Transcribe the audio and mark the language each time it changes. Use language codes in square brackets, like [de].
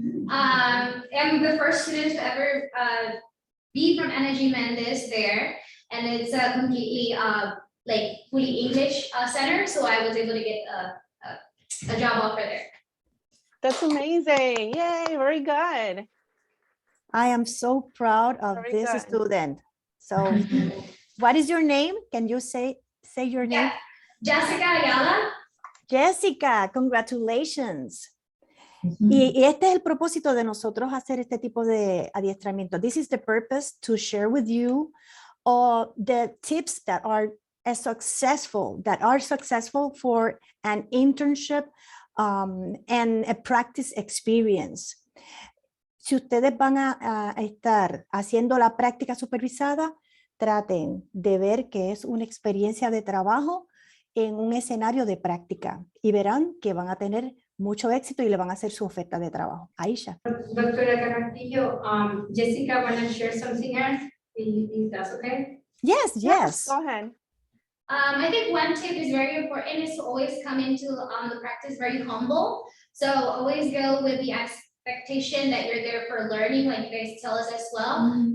[en] I'm the first student to ever be from Energy Mendes there, and it's a completely like fully English center, so I was able to get a job offer there. That's amazing. Yay, very good. I am so proud of Very this good. student. So what is your name? Can you say your name? Yeah, Jessica Ayala. Jessica, congratulations. [es] Y este es el propósito de nosotros hacer este tipo de adiestramiento. [en] This is the purpose, to share with you all the tips that are successful for an internship and a practice experience. [es] Si ustedes van a estar haciendo la práctica supervisada, traten de ver que es una experiencia de trabajo en un escenario de práctica y verán que van a tener mucho éxito y le van a hacer su oferta de trabajo. Aisha. [en] Doctora Carrasquillo, Jessica want to share something else, if that's okay? Yes, yes. Go ahead. I think one tip is very important is to always come into the practice very humble. So always go with the expectation that you're there for learning, like you guys tell us as well.